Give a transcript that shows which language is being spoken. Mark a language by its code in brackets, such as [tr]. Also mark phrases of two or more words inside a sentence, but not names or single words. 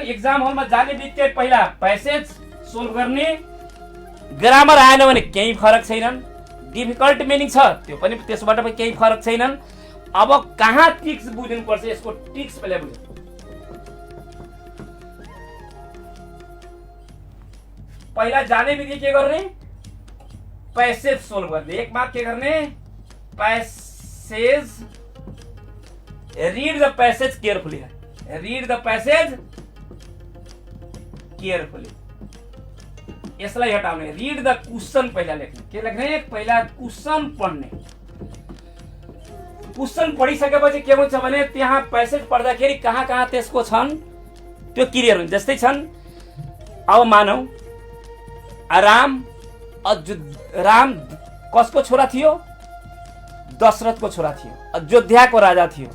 [ne] एक्जाम हलमा जाने बित्तिकै पहिला [en] passage solve [ne] गर्ने, ग्रामर आएन भने केही फरक छैनन्, [en] difficult meaning [ne] छ त्यो पनि त्यसबाट पनि केही फरक छैनन्। अब कहाँ ट्रिक्स बुझ्नुपर्छ, यसको ट्रिक्स पहिला बुझ्नु। पहिला जाने बित्तिकै के गर्ने, [en] passage solve [ne] गर्ने। एक मार्क के गर्ने, [en] passage, read the passage carefully, read the passage carefully. [ne] यसलाई हटाउने, [en] read the question [ne] पहिला लेख्ने। के लेख्ने, पहिला क्वेश्चन पढ्ने। क्वेश्चन पढिसकेपछि के हुन्छ भने त्यहाँ पैसेज पढ्दाखेरि कहाँ कहाँ त्यसको छन् त्यो क्लियर हुन्छ। जस्तै छन्, अब मानौ राम कसको छोरा थियो, दशरथको छोरा थियो, अयोध्याको राजा थियो।